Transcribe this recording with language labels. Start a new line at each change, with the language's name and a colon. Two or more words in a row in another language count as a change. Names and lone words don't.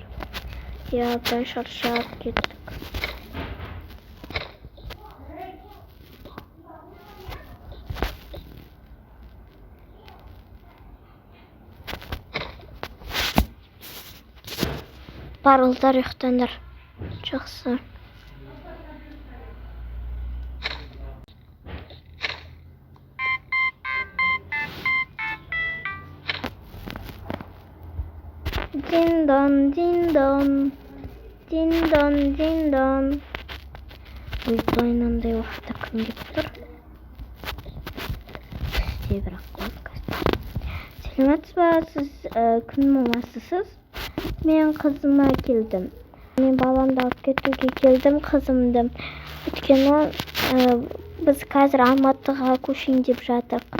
Russian: Я прям
Kazakh: шаршап кеттік. Бар ұлдар ұйықтаңдар. Жақсы. Дин-дон, дин-дон. Дин-дон, дин-дон. Ойбай, мынандай уақытта кім келіп тұр? Түсте бірақ қойып. Сәлеметсіз ба, сіз кім мамасысыз? Мен қызыма келдім. Мен баламды алып кетуге келдім, қызымды. Өйткені біз қазір Алматыға көшейін деп жатырмыз.